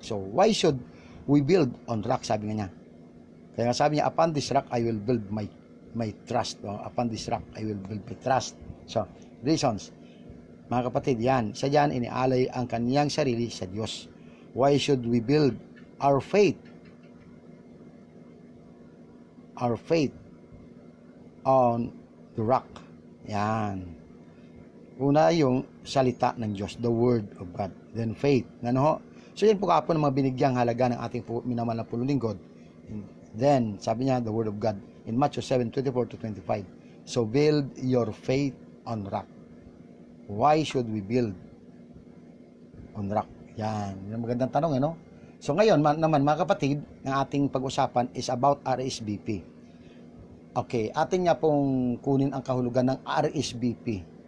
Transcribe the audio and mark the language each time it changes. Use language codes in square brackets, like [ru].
[en] So, why should we build on rock? [tl] Sabi niya. Kaya sabi niya, [en] upon this rock, I will build my trust. No? Upon this rock, I will build my trust. So, reasons. [tl] Mga kapatid, yan. Isa dyan, inialay ang kaniyang sarili sa Diyos. [en] Why should we build our faith? Our faith on the rock. Yan. [tl] Una yung salita ng Diyos, [en] the Word of God. Then faith. [tl] So yan po kapon ng mga binigyang halaga ng ating minamahal na pulunlingkod. [en] Then, [tl] sabi niya, [en] the Word of God. In Matthew 7:24-25. So build your faith on rock. Why should we build on rock? [tl] Yan. Yan ang magandang tanong, So ngayon naman mga kapatid, ang ating pag-usapan is about RSVP. Okay, atin nga pong kunin ang kahulugan ng RSVP.